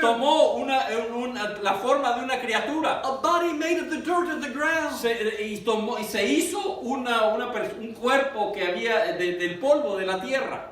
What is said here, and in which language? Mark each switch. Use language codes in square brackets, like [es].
[es] Tomó la forma de una criatura. [en] a body made of the dirt of the ground. [es] Y se hizo un cuerpo que había del polvo de la tierra.